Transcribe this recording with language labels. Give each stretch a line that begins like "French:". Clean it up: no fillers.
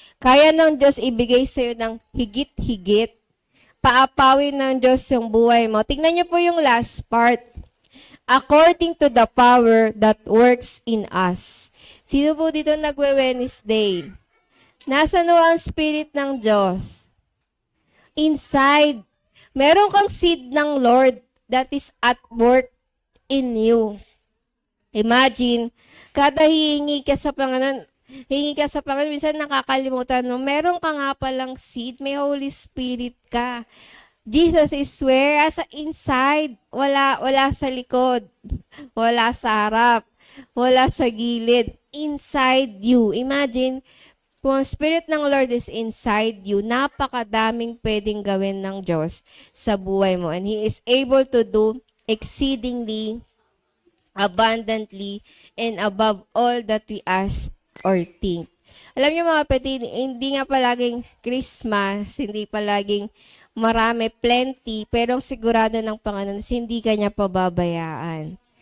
Filipino: Kaya ng Diyos ibigay sa'yo ng higit-higit. Paapawin ng Diyos yung buhay mo. Tingnan niyo po yung last part.
English: According to the power that works in us.
Filipino: Sino po dito nagwe-Wednesday? Nasaan ang Spirit ng Diyos?
English: Inside.
Filipino: Meron kang
English: seed ng Lord that is at work in you.
Filipino: Imagine, kada hingi ka sa Panginoon, minsan nakakalimutan mo, meron ka nga palang seed, may Holy Spirit ka.
English: Jesus is where?
Filipino: Asa inside. Wala sa likod. Wala sa harap. Wala sa gilid.
English: Inside you.
Filipino: Imagine, kung ang Spirit ng Lord
English: is inside you,
Filipino: napakadaming pwedeng gawin ng Diyos sa buhay mo.
English: And He is able to do exceedingly, abundantly, and above all that we ask or think.
Filipino: Alam niyo mga kapatid, hindi nga palaging Christmas, hindi palaging marami, plenty, pero sigurado ng Panginoon, hindi ka niya pababayaan.